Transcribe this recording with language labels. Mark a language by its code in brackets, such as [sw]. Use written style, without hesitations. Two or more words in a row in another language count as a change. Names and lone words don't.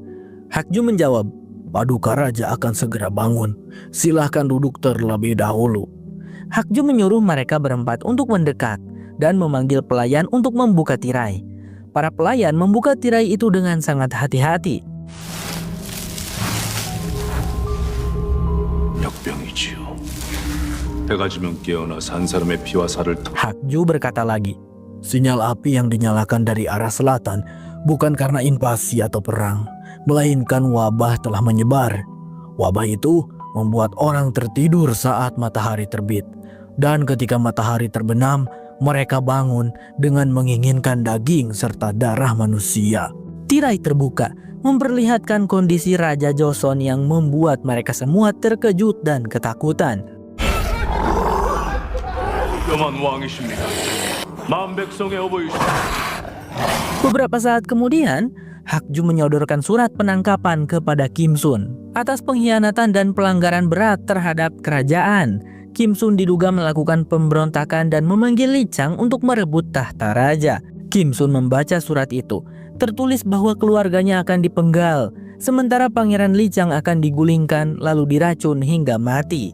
[id] Hakju menjawab, "Paduka raja akan segera bangun. Silahkan duduk terlebih dahulu." Hakju menyuruh mereka berempat untuk mendekat dan memanggil pelayan untuk membuka tirai. Para pelayan membuka tirai itu dengan sangat hati-hati. [ko] 역병이지요. 해가 지면 깨어나 산 사람의 피와 살을 [id] Hakju berkata lagi, "Sinyal api yang dinyalakan dari arah selatan bukan karena invasi atau perang, melainkan wabah telah menyebar. Wabah itu membuat orang tertidur saat matahari terbit. Dan ketika matahari terbenam, mereka bangun dengan menginginkan daging serta darah manusia." Tirai terbuka, memperlihatkan kondisi Raja Joseon yang membuat mereka semua terkejut dan ketakutan. [ko] 위험한 왕이십니다. 만백성의 어버이십니다. [id] Beberapa saat kemudian, Hakju menyodorkan surat penangkapan kepada Kim Sun atas pengkhianatan dan pelanggaran berat terhadap kerajaan. Kim Sun diduga melakukan pemberontakan dan memanggil Lee Chang untuk merebut tahta raja. Kim Sun membaca surat itu. Tertulis bahwa keluarganya akan dipenggal, sementara Pangeran Lee Chang akan digulingkan lalu diracun hingga mati.